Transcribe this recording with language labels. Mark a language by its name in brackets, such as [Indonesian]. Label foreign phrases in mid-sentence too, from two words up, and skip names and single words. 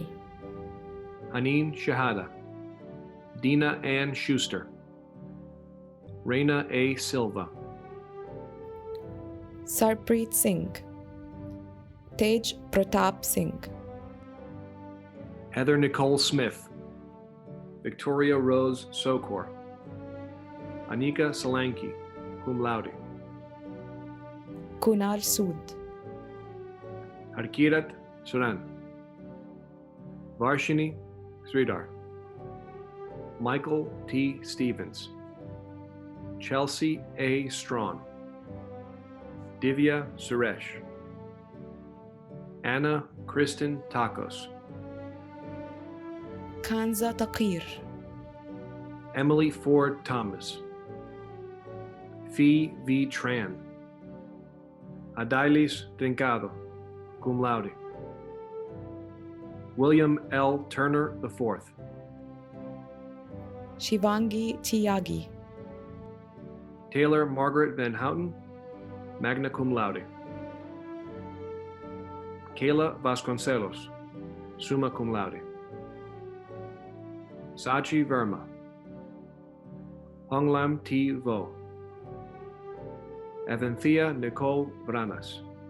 [English] Haneen Shahada. Dina Ann Schuster. Reina A. Silva. Sarpreet Singh. Tej Pratap Singh. Heather Nicole Smith. Victoria Rose Sokor. Anika Solanki, [Latin] cum laude. [English] Kunal Sood. Harkirat Suran. Varshini Sridhar. Michael T. Stevens. Chelsea A. Strawn. Divya Suresh. Anna Kristen Takos. Kanza Taqir. Emily Ford Thomas. Fee V. Tran. Adailis Trincado, [Latin] cum laude. [English] William L. Turner IV. Shivangi Tyagi. Taylor Margaret Van Houten, [Latin] magna cum laude. [English] Kayla Vasconcelos, [Latin] summa cum laude. [English] Sachi Verma. Honglam T. Vo. Evanthea Nicole Branas.